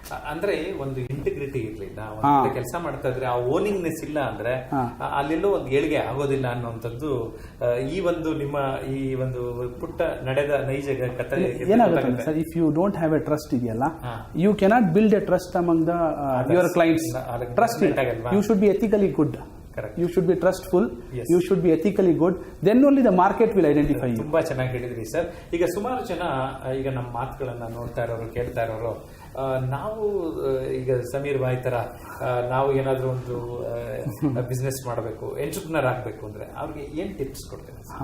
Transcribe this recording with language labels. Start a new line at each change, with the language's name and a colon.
Kannada: ಅಂದ್ರೆ ಒಂದು ಇಂಟಿಗ್ರಿಟಿ ಇರ್ಲಿಲ್ಲ, ಕೆಲಸ ಮಾಡ್ತಾ ಇದ್ರೆ ಆ ಓನಿಂಗ್ನೆಸ್ ಇಲ್ಲ ಅಂದ್ರೆ ಅಲ್ಲೆಲ್ಲೋ ಒಂದು ಏಳಿಗೆ ಆಗೋದಿಲ್ಲ ಅನ್ನುವಂಥದ್ದು ಈ ಒಂದು ನಿಮ್ಮ ಈ ಒಂದು ಪುಟ್ಟ ನಡೆದ ನೈಜ ಕಥೆ. ಏನಾಗುತ್ತೆ sir,
English: if you don't have a trust
Kannada: ಇದೆಯಲ್ಲ,
English: You cannot build a trust among the your clients. Trust, you should be ethically good. Correct. You should be trustful. Yes. You should be ethically good. Then only the market will identify you.
Kannada: ತುಂಬಾ ಚೆನ್ನಾಗಿ ಹೇಳಿದ್ರಿ sir. ಈಗ ಸುಮಾರು ಜನ ಈಗ ನಮ್ಮ ಮಾತುಗಳನ್ನ ನೋಡ್ತಾ ಇರೋರು, ಕೇಳ್ತಾ ಇರೋರು, ನಾವು ಈಗ ಸಮೀರ್ ಭಾಯ್ ತರ ನಾವು ಏನಾದರೂ ಒಂದು ಬಿಸ್ನೆಸ್ ಮಾಡಬೇಕು, ಎಂಟರ್ಪ್ರಿನರ್ ಆಗಬೇಕು ಅಂದರೆ ಅವ್ರಿಗೆ ಏನು ಟಿಪ್ಸ್ ಕೊಡ್ತೇನೆ?